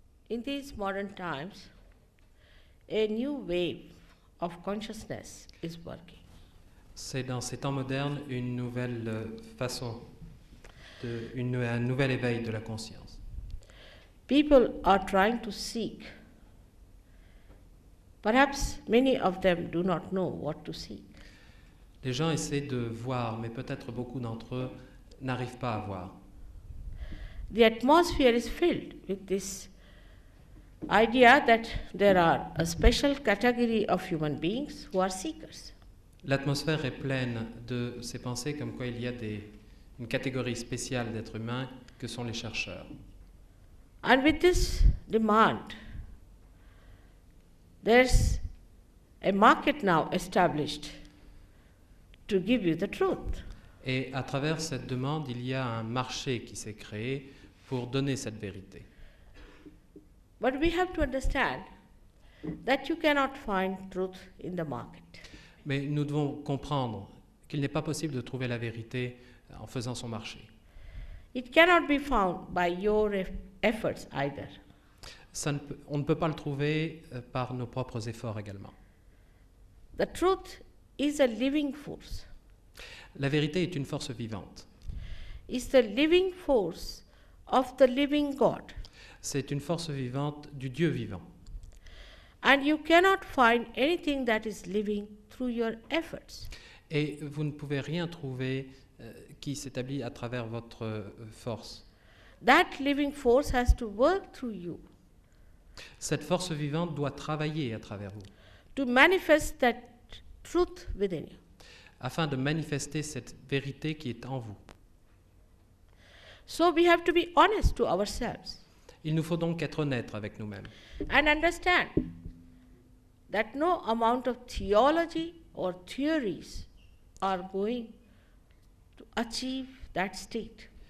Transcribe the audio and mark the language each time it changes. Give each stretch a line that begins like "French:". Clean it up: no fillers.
English: In these modern times, a new wave of consciousness is working.
French: C'est dans ces temps modernes une nouvelle façon, un nouvel éveil de la conscience.
English: People are trying to seek. Perhaps many of them do not know what to seek.
French: Les gens essaient de voir, mais peut-être beaucoup d'entre eux n'arrivent pas à voir.
English: The atmosphere is filled with this idea that there are a special category of human beings who are seekers.
French: L'atmosphère est pleine de ces pensées comme quoi il y a une catégorie spéciale d'êtres humains que sont les chercheurs.
English: And with this demand, there's a market now established to give you the truth.
French: Et à travers cette demande, il y a un marché qui s'est créé pour donner cette vérité.
English: But we have to understand that you cannot find truth in the market.
French: Mais nous devons comprendre qu'il n'est pas possible de trouver la vérité en faisant son marché.
English: It cannot be found by your efforts either.
French: On ne peut pas le trouver par nos propres efforts également.
English: The truth is a living force.
French: La vérité est une force vivante.
English: It's the living force of the living God.
French: C'est une force vivante du Dieu vivant.
English: And you cannot find anything that is living through your efforts.
French: Et vous ne pouvez rien trouver qui s'établit à travers votre force.
English: That living force has to work through you
French: Cette force vivante doit travailler à travers vous,
English: to manifest that truth within you.
French: afin de manifester cette vérité qui est en vous.
English: So we have to be honest to ourselves
French: Il nous faut donc être honnêtes avec nous-mêmes
English: and understand that no amount of theology or theories are going to achieve that state.